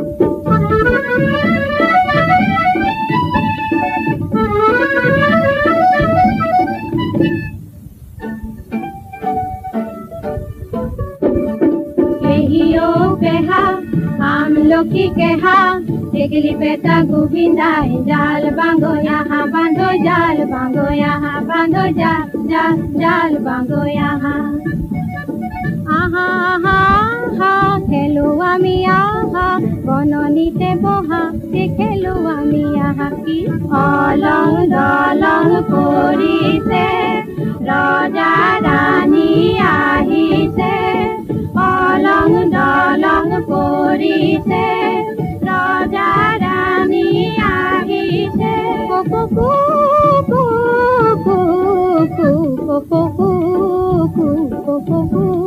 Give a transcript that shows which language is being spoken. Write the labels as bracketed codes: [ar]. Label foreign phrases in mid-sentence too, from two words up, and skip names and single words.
[as] পেহা আমলখি কেহা টেকলি পেটা গোবিন্দাই জাল বাঁধো [hi] यहाँ बांधो जाल बांधो यहाँ बांधो जाल जाल जाल बांधो यहाँ [as] আহা আহা আহা খেলো আমি আহা বননিতে বহা খেলো আমি আহা কি অলং দলং কৰিছে ৰজা ৰাণী আহিছে অলং দলং কৰিছে ৰজা ৰাণী আহিছে কুকু কুকু কুকু কুকু কুকু